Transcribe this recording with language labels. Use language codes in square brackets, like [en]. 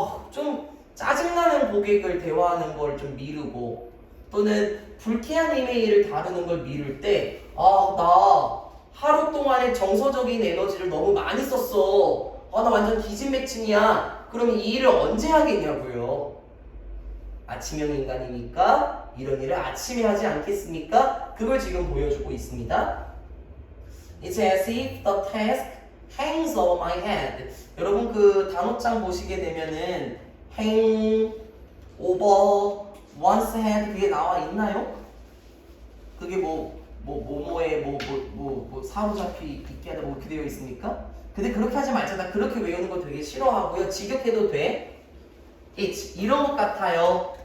[ko] 좀 짜증나는 고객을 대화하는 걸 좀 미루고 또는 불쾌한 이메일을 다루는 걸 미룰 때 나 하루 동안에 정서적인 에너지를 너무 많이 썼어. 나 완전 기진맥진이야. 그러면 이 일을 언제 하겠냐고요. 아침형 인간이니까 이런 일을 아침에 하지 않겠습니까? 그걸 지금 보여주고 있습니다. [en] It's as if the task hangs over my head. [ko] 여러분 그 단어장 보시게 되면은 [en] hang over one's head [ko] 그게 나와 있나요? 그게 뭐뭐에 사로잡히 있게 하다 뭐 이렇게 되어 있습니까? 근데 그렇게 하지 말자. 나 그렇게 외우는 거 되게 싫어하고요. 직역해도 돼. [en] It's [ko] 이런 것 같아요.